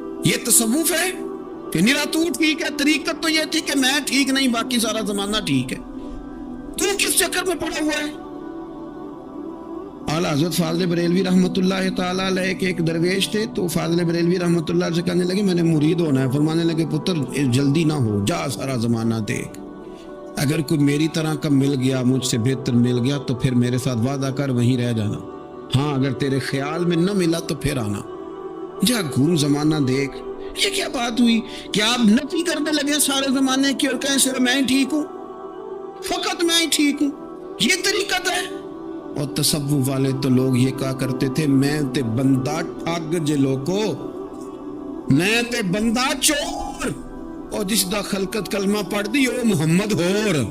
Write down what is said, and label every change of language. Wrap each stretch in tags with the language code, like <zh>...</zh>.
<ur>یہ تصوف ہے کہ نرا تو ٹھیک ہے. طریقت تو یہ تھی کہ میں ٹھیک نہیں، باقی سارا زمانہ ٹھیک ہے. تو کس چکر میں پڑا ہوا ہے؟ اعلیٰ حضرت فاضل بریلوی رحمۃ اللہ تعالیٰ علیہ کے ایک درویش تھے، تو فاضل بریلوی رحمۃ اللہ سے کہنے لگے میں نے مرید ہونا ہے. فرمانے لگے پتر جلدی نہ ہو، جا سارا زمانہ دیکھ. اگر کوئی میری طرح کا مل گیا، مجھ سے بہتر مل گیا، تو پھر میرے ساتھ وعدہ کر وہیں رہ جانا. ہاں اگر تیرے خیال میں نہ ملا تو پھر آنا. جا گھوم زمانہ دیکھ. یہ کیا بات ہوئی کہ آپ نفی کرنے لگے سارے زمانے کی اور کہیں صرف میں ہی ٹھیک ہوں، فقط میں ہی ٹھیک ہوں؟ یہ طریقت ہے؟ اور تصوف والے تو لوگ یہ کہا کرتے تھے</ur> <pa>میں تے بندہ ٹھگ جے لوکو، میں تے بندہ چور، اور جس دا خلقت کلمہ پڑھ دی او محمد ہور.</pa>